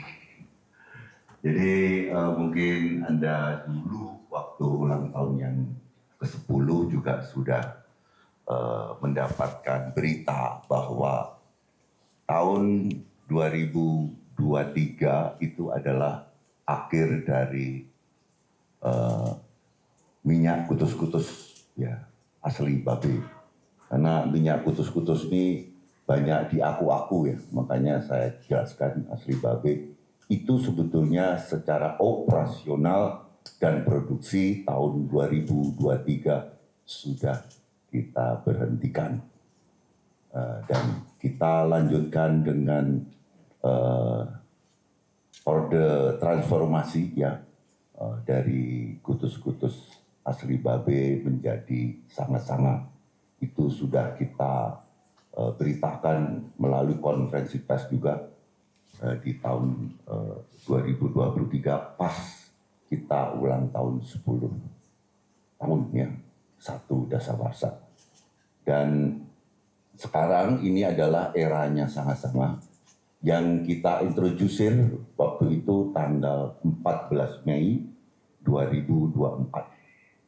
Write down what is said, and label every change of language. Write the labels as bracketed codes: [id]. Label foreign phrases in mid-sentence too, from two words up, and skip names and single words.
[id] Jadi mungkin Anda dulu waktu ulang tahun yang ke-10 juga sudah mendapatkan berita bahwa tahun 2023 itu adalah akhir dari minyak kutus-kutus ya asli Babe. Karena minyak kutus-kutus ini banyak di aku-aku ya, makanya saya jelaskan asli Babe itu sebetulnya secara operasional dan produksi tahun 2023 sudah kita berhentikan dan kita lanjutkan dengan orde transformasi ya dari kutus-kutus asli Babe menjadi Sanga-Sanga. Itu sudah kita beritakan melalui konferensi pers juga di tahun 2023 pas kita ulang tahun 10 tahun ya, 1 Dasawarsa. Dan sekarang ini adalah eranya Sanga-Sanga yang kita introducer waktu itu tanggal 14 Mei 2024.